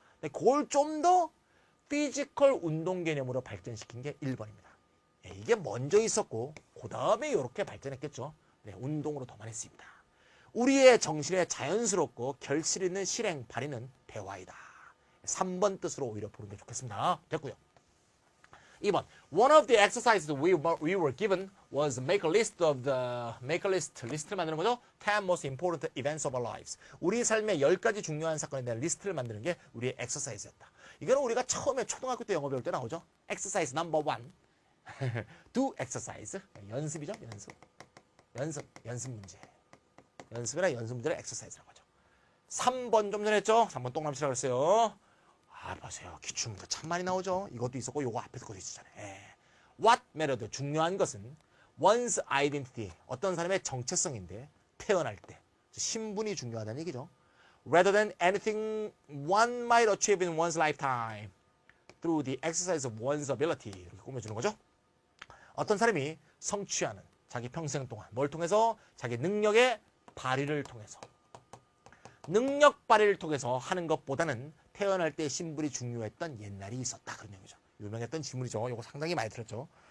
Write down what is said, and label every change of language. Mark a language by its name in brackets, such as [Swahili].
[Korean] 근데 그걸 좀 더 피지컬 운동 개념으로 발전시킨 게 1번입니다. 이게 먼저 있었고 그 다음에 이렇게 발전했겠죠. 운동으로 더 많이 쓰입니다. 우리의 정신에 자연스럽고 결실 있는 실행, 발휘는 대화이다. 3번 뜻으로 오히려 보는 게 좋겠습니다. 됐고요. 2번. [English] One of the exercises we were given was make a list. [Korean] 리스트를 만드는 거죠. [English] 10 most important events of our lives. [Korean] 우리 삶의 10가지 중요한 사건에 대한 리스트를 만드는 게 우리의 엑서사이즈였다. 이거는 우리가 처음에 초등학교 때 영어 배울 때 나오죠. [English] exercise number 1. do exercise. [Korean] 연습이죠. 연습 문제. 연습이나 연습 문제를 엑서사이즈라고 하죠. 3번 좀 전에 했죠. 3번 똥남치라고 했어요. 보세요. 기출문제 참 많이 나오죠. 이것도 있었고 요거 앞에서 것도 있었잖아요. [English] What mattered? [Korean] 중요한 것은 [English] one's identity. [Korean] 어떤 사람의 정체성인데 태어날 때. 신분이 중요하다는 얘기죠. [English] Rather than anything one might achieve in one's lifetime through the exercise of one's ability. [Korean] 이렇게 꾸며주는 거죠. 어떤 사람이 성취하는 자기 평생 동안 뭘 통해서? 자기 능력의 발휘를 통해서. 능력 발휘를 통해서 하는 것보다는 태어날 때 신분이 중요했던 옛날이 있었다. 그런 얘기죠. 유명했던 지문이죠. 이거 상당히 많이 들었죠.